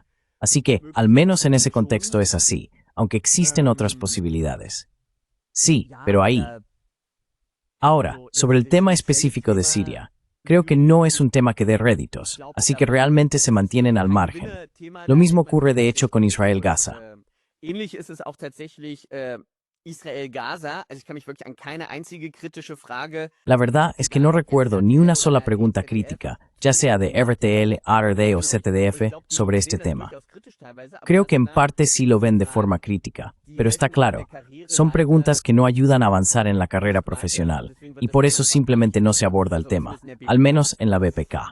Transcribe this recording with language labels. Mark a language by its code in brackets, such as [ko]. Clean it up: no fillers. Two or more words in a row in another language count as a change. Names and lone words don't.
[es] Así que, al menos en ese contexto es así, aunque existen otras posibilidades. Sí, pero ahí. Ahora, sobre el tema específico de Siria. Creo que no es un tema que dé réditos, así que realmente se mantienen al margen. Lo mismo ocurre de hecho con Israel-Gaza. [de] Ähnlich ist es auch tatsächlich Israel-Gaza. Also ich kann mich wirklich an keine einzige kritische Frage. [es] La verdad es que no recuerdo ni una sola pregunta crítica, ya sea de RTL, ARD o ZDF, sobre este tema. Creo que en parte sí lo ven de forma crítica, pero está claro, son preguntas que no ayudan a avanzar en la carrera profesional, y por eso simplemente no se aborda el tema, al menos en la BPK.